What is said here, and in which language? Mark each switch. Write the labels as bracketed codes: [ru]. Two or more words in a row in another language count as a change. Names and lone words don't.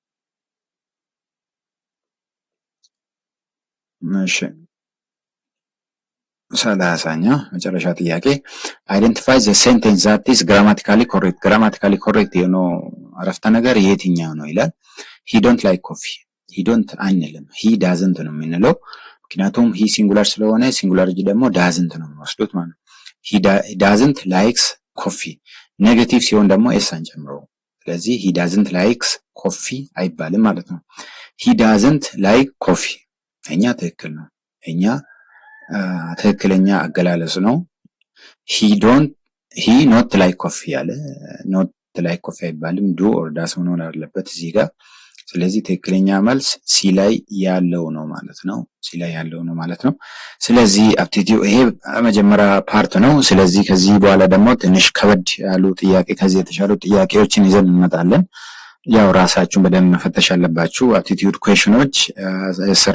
[am] እሺ 30ኛ መጨረሻ ጥያቄ [en] identify the sentence that is grammatically correct [am] የሆነው አረፍተ ነገር የትኛው ነው ይላል። [en] he don't like coffee he don't [am] አንልም [en] he doesn't [am] ነው የምንለው። ምክንያቱም [en] he singular [am] ስለሆነ ሲንጉላሪቲ ደግሞ doesn't ነው የሚወስዱት ማለት ነው። [en] he doesn't likes coffee [am] ኔጌቲቭ ሲሆን ደግሞ ኤስ አንጨምረው። ስለዚህ [en] he doesn't likes coffee [am] አይባልም ማለት ነው። [en] he doesn't like coffee [am] እኛ ትክክል ነው። እኛ ትክክለኛ አገላለጽ ነው። [en] he not like coffee [am] ያለ [en] not like coffee [am] አይባልም [en] do or does [am] መሆን አለበት እዚህ ጋር። ስለዚህ ትክክለኛ መልስ ሲ ላይ ያለው ነው ማለት ነው። ስለዚህ አፕቲቲዩድ ይሄ መጀመሪያ ፓርት ነው። ስለዚህ ከዚህ በኋላ ደግሞ ትንሽ ከበድ ያሉ ጥያቄ ከዚህ የተሻሉ ጥያቄዎችን ይዘን እንመጣለን። ያው ራሳችሁን በደንብ መፈተሽ አለባችሁ። [en] aptitude questions [am] ስራ